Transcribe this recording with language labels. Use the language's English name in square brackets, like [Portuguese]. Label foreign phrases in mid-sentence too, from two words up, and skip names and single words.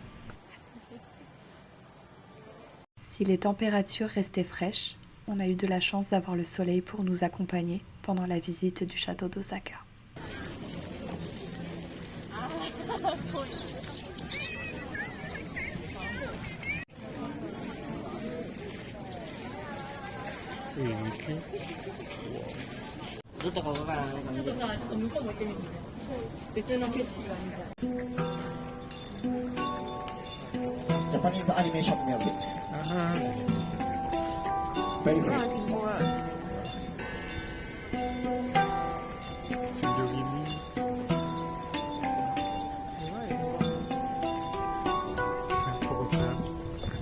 [French] Si les températures restaient fraîches, on a eu de la chance d'avoir le soleil pour nous accompagner pendant la visite du château d'Osaka. Oui, donc, [Japanese] ずっとここからの感じです。向こうも行ってみる。別の景色が見たい。 [English] Japanese animation music. Very good. Studio Ghibli. [French] Pour ça.